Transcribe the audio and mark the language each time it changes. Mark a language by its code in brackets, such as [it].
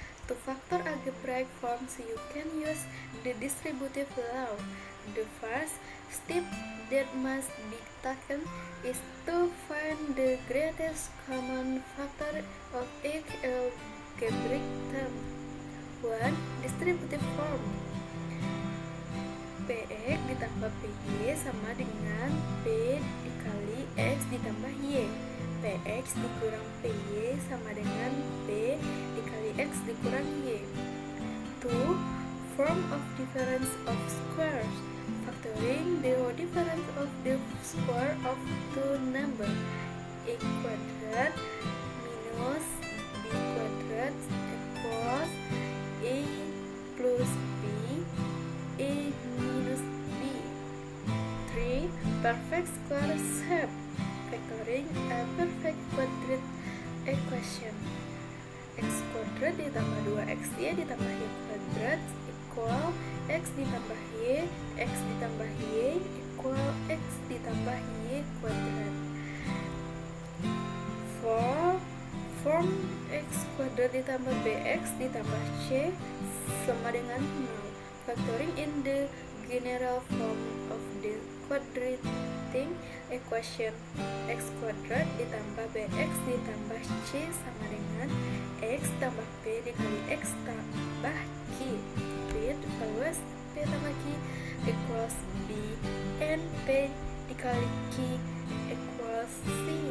[en] To factor algebraic forms, you can use the distributive law. The first step that must be taken is to find the greatest common factor of each algebraic term. 1. Distributive form. [id] Px ditambah Py sama dengan P dikali X ditambah Y. Px dikurang Py sama dengan P dikali X dikurang Y. 2. [en] Form of difference of squares. Factoring the difference of the square of two number. A quadrat minus B quadrat equals A plus B, A minus B. 3. Perfect square shape. Factoring a perfect quadratic equation. [id] X kuadrat ditambah 2xy ditambah y kuadrat equal x ditambah y, x ditambah y equal x ditambah y kuadrat. 4. Form x kuadrat ditambah bx ditambah c sama dengan 0. [en] Factoring in the general form of the quadratic equation. [id] X kuadrat ditambah bx ditambah c sama dengan x tambah p dikali x tambah q. [en] With values p tambah q equals b and p dikali q equals c.